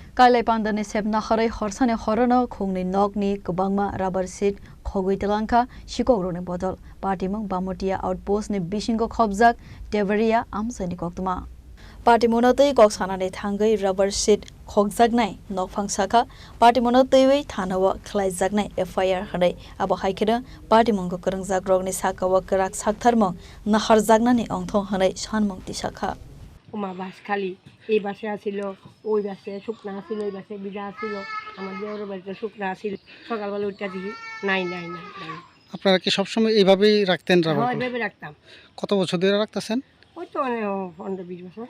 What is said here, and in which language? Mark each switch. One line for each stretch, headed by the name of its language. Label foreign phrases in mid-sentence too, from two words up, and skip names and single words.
Kok Borok: Kailai pandani sebna kharai khorsane khorana khongni nokni kubangma rubber seat khogui telangka shikogrone bodol party mong bamotia outpost ni bishingo khobjak devaria amsani koktuma party monotei koksanane thangai rubber seat khogjaknai nokphang saka party monotei wei thanawa khlaijaknai FIR hanai abo haikeda party mongko korangjak rogni sakawa krak saktharmong naharjaknani ongthong hanai sanmong tisakha
Bangla: ওমা বাস খালি এই বাসে আসিল ওই বাসে শুকনা আসিল ওই বাসে বিজা আসিল আমার দেওয়ার বাড়িতে শুকনা আসিল সকালবেলা উঠটা দেখি নাই নাই নাই নাই আপনারা কি সবসময় এইভাবেই রাখতেন রাবার? হ্যাঁ এইভাবে রাখতাম। কত বছর ধরে রাখতেছেন? ওই তো 15-20 বছর।